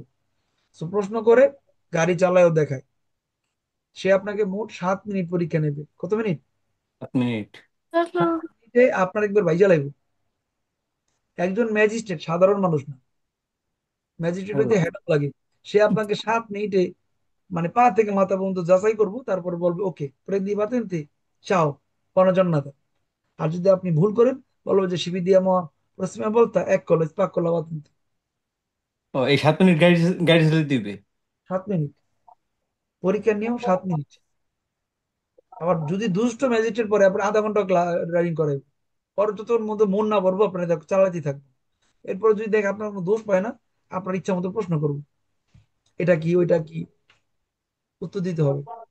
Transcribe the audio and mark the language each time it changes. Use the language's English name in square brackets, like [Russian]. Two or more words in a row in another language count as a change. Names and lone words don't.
[Bangla] সো প্রশ্ন করে গাড়ি চালায়ও দেখায়। সে আপনাকে মোট 7 মিনিট পরীক্ষা নেবে। কত মিনিট? 7 মিনিট? 7 মিনিটে আপনার একবার ভাইজা লাগবে। একজন ম্যাজিস্ট্রেট সাধারণ মানুষ না, ম্যাজিস্ট্রেট হইতে হেড লাগে। সে আপনাকে 7 মিনিটে মানে পা থেকে মাথা পর্যন্ত যাচাই করবো, তারপরে বলবে ওকে [Italian] prendi patente, ciao, buona giornata। [Bangla] আর যদি আপনি ভুল করেন, বলবো যে [Italian] si vediamo prossima volta, ecco le spacco la patente। [Bangla] ও, এই 7 মিনিট গাড়ি গাড়ি চালাতে দিবে? 7 মিনিট, পরীক্ষার নিয়ম 7 মিনিট। আবার যদি দুষ্ট ম্যাজিস্ট্রেট পরে আপনার আধা ঘন্টা ড্রাইভিং করে, পরে তো তোর মধ্যে মন না পড়বো, আপনার চালাতেই থাকবো। এরপরে যদি দেখে আপনার কোনো দোষ পায় না, আপনার ইচ্ছা মতো প্রশ্ন করবো, এটা কি ওইটা কি, উত্তর দিতে হবে।